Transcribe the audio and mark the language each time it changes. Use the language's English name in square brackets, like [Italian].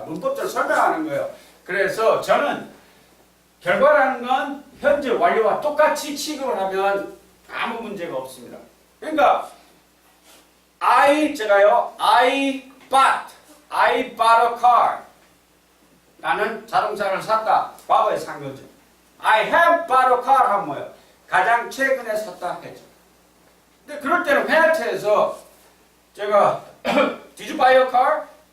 [Korean] 문법적으로 설명하는 거예요. 그래서 저는 결과라는 건 현재 완료와 똑같이 취급을 하면 아무 문제가 없습니다. [English] 그러니까 I bought a car. [Korean] 나는 자동차를 샀다. 과거에 산 거죠. [English] I have bought a car [Korean] 하면 뭐예요? 가장 최근에 샀다 했죠. 근데 그럴 때는 회화체에서 제가 [English] Did you buy a car?